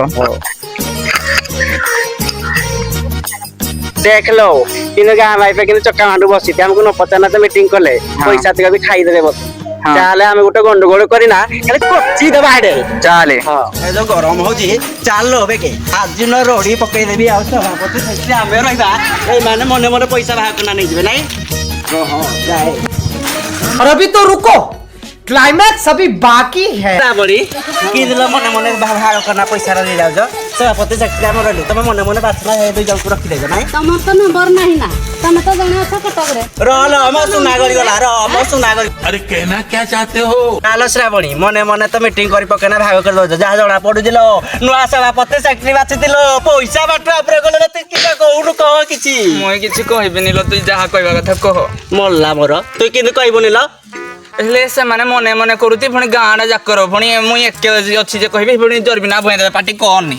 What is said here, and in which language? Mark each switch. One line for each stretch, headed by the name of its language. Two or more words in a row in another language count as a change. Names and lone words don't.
Odia: ହଉ ଦେଖିଲୋ କିନ୍ତୁ ଗାଁ ଭାଇ କିନ୍ତୁ ଚକା ମାଣ୍ଡୁ ବସିଛି ଆମକୁ ନ ପଚାରିଲା ତ ମିଟିଂ କଲେ ହଁ ପଇସା ତକ ବି ଖାଇଦେବେ ବସ ହଁ ତାହେଲେ ଆମେ ଗୋଟେ ଗଣ୍ଡଗୋଳ କରିନା ଖାଲି କଚି ଦେବା ହେଡେ। ଚାଲେ ହଁ ଏ ଯୋଉ ଗରମ ହଉଛି ଚାଲ ବେକେ ଆଜି ନ ରଡି ପକେଇଦେବି ଆଉ ସଭାପତି ସେଥିରେ ଆମେ ରହିବା ଏଇମାନେ ମନେ ମନେ ପଇସା ବାହାର କରିନା ନେଇଯିବେ ନାଇଁ। ହଁ ଯାଏ
Hindi: और अभी तो रुको क्लाइमैक्स अभी बाकी है।
Odia: ବଢି କି ଦିନ ମନେ ମନେ ବାହାର କରନା ପଇସା ନେଇ ଯାଉଛ ସଭାପତି ଚାକିରି ଆମର ରହିଲୁ ତମେ ମନେ ମନେ ବାଛନା ଦୁଇ ଜଣକୁ ରଖିଦେଇଛ ନାଇଁ। ତମର ତ ନମ୍ବର ନାହିଁ ନା ତମେ ତ ଜଣେ ଅଛ କଟକରେ। ରହ ମୋ ସୁନା ଗଳିଗଲା ମୋ ସୁନା ଗଳି।
Hindi: अरे कहना क्या चाहते हो?
Odia: ଆଲୋ ଶ୍ରାବଣୀ ମନେ ମନେ ତ ମିଟିଂ କରି ପକେଇନା ଭାଗ କରି ଦଉଛ ଯାହା ଜଣା ପଡୁଛି ଲୋ ନୂଆ ସଭାପତି ଚାକିରି ବାଛିଥିଲ ପଇସା ବାଟୁଆ ଉପରେ ଗଲେ ତୁ କିଛି କହୁନୁ କହ କିଛି। ମୁଁ କିଛି କହିବିନି ଲୋ ତୁଇ ଯାହା କହିବା କଥା କହ। ମଲା ମୋର ତୁ କିନ୍ତୁ କହିବୁନି ଲୋ। ହେଲେ ସେମାନେ ମନେ ମନେ କରୁଛି ପୁଣି ଗାଁଟା ଯାକର ପୁଣି ମୁଇଁ ଏକେ ଅଛି ଯେ କହିବି ପୁଣି ଜରିବିନା ଭୁଇଁ ଦେବେ ପାଟି କରନି।